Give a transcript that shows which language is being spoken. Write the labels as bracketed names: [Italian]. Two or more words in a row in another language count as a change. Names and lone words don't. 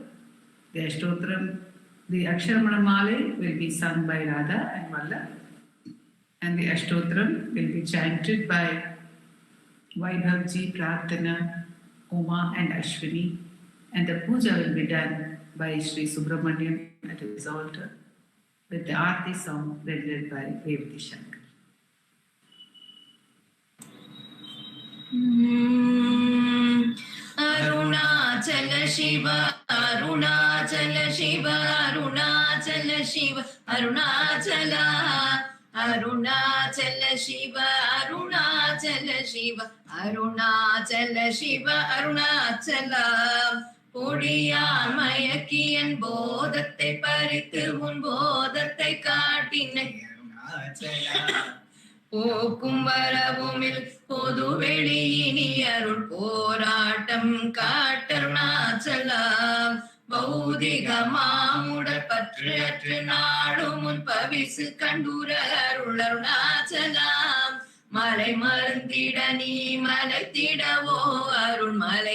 [English] The Aksharamana will be sung by Radha and Vallabh, and the Ashtotram will be chanted by Vaibhavji, Prarthana, Uma and Ashwini, and the puja will be done by Sri Subramanian at his altar. with the Aarti song led by Revati Shankar. Arunachala Shiva, Arunachala Shiva, Arunachala Shiva, Arunachala, Arunachala Shiva, Arunachala Shiva, Arunachala Shiva, Arunachala. [Tamil] பொடியான் மயக்கியன் போதத்தை பறித்து உன் போதத்தை காட்டினை போக்கும் வரவுமில் பொது வெளியினி அருள் போராட்டம் காட்டருணாச்சலாம் பௌதிக மாமுடல் பற்று அற்று நாடும் முன் பவிசு கண்டுர அருள் அருணாச்சலாம் மலை மருந்திட நீ மலைத்திடவோ அருள் மலை